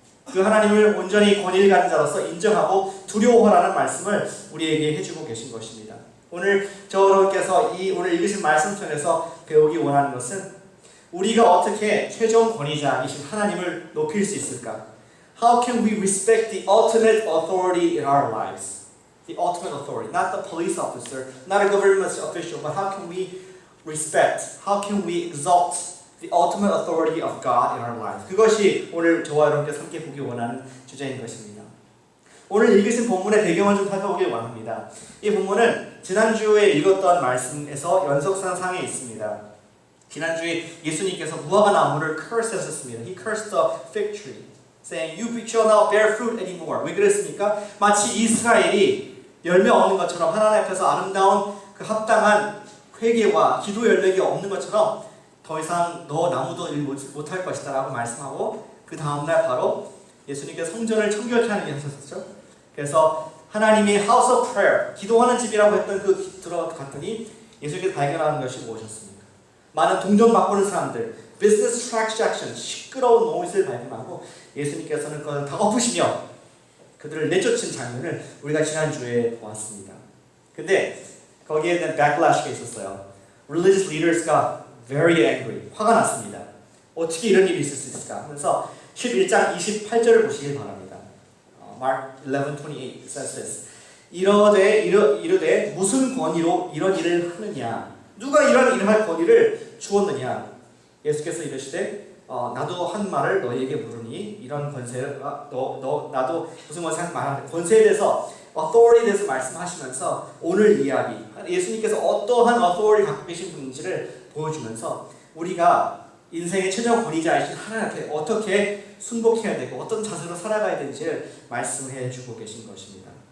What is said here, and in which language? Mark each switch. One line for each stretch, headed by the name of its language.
Korean: 그 하나님을 온전히 권위를 가진 자로서 인정하고 두려워하라는 말씀을 우리에게 해주고 계신 것입니다. 오늘 여러분께서 이 오늘 읽으신 말씀 통해서 배우기 원하는 것은 우리가 어떻게 최종 권위자이신 하나님을 높일 수 있을까?
English: How can we respect the ultimate authority in our lives? The ultimate authority, not the police officer, not a government official, but how can we respect, how can we exalt the ultimate authority of God in our life?
Korean: 그것이 오늘 저와 여러분께서 함께 보기 원하는 주제인 것입니다. 오늘 읽으신 본문의 배경을 좀 살펴보길 원합니다. 이 본문은 지난주에 읽었던 말씀에서 연속상상에 있습니다. 지난주에 예수님께서 무화과 나무를 curse 하셨습니다.
English: He cursed the fig tree, saying, "You shall not bear fruit anymore."
Korean: 왜 그랬습니까? 마치 이스라엘이 열매 없는 것처럼 하나님 앞에서 아름다운 그 합당한 회개와 기도 열매가 없는 것처럼 더 이상 너 나무도 일 못할 것이다 라고 말씀하고 그 다음날 바로 예수님께서 성전을 청결케 하는 일을 하셨었죠. 그래서 하나님의
English: house of prayer,
Korean: 기도하는 집이라고 했던 그 들어갔더니 예수님께서 발견하는 것이 무엇이었습니까? 많은 동전 바꾸는 사람들,
English: business transaction,
Korean: 시끄러운 노릇을 발견하고 예수님께서는 그걸 다 엎으시며 그들을 내쫓은 장면을 우리가 지난주에 보았습니다. 근데 거기에 대한 backlash가 있었어요.
English: Religious leaders
Korean: 가
English: very angry,
Korean: 화가 났습니다. 어떻게 이런 일이 있을 수 있을까? 하면서 11장 28절을 보시길 바랍니다.
English: Mark 11:28 says this.
Korean: 이르되 무슨 권위로 이런 일을 하느냐? 누가 이런 일을 할 권위를 주었느냐? 예수께서 이르시되 나도 한 말을 너희에게 물으니 이런 권세가 나도 무슨 권세에 대해서 authority에 대해서 말씀하시면서 오늘 이야기 예수님께서 어떠한 authority 갖고 계신 분인지를 보여주면서 우리가 인생의 최종 권위자이신 하나님 앞에 어떻게 순복해야 되고 어떤 자세로 살아가야 되는지를 말씀해 주고 계신 것입니다.